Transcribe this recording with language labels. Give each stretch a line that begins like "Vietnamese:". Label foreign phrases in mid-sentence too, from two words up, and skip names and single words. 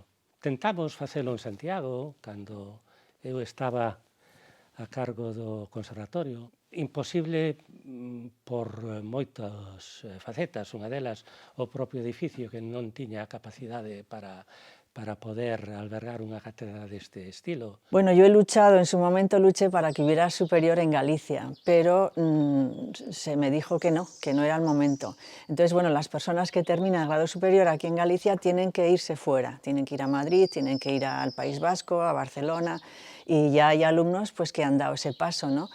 Galician: Tentamos facelo en Santiago, cando eu estaba a cargo do Conservatorio. Imposible por moitas facetas, unha delas o propio edificio que non tiña a capacidade para poder albergar unha cátedra deste estilo.
Spanish: Bueno, yo he luchado, en su momento luché para que hubiera superior en Galicia, pero se me dijo que no era el momento. Entonces, bueno, las personas que terminan el grado superior aquí en Galicia tienen que irse fuera, tienen que ir a Madrid, tienen que ir al País Vasco, a Barcelona, y ya hay alumnos pues que han dado ese paso, ¿no?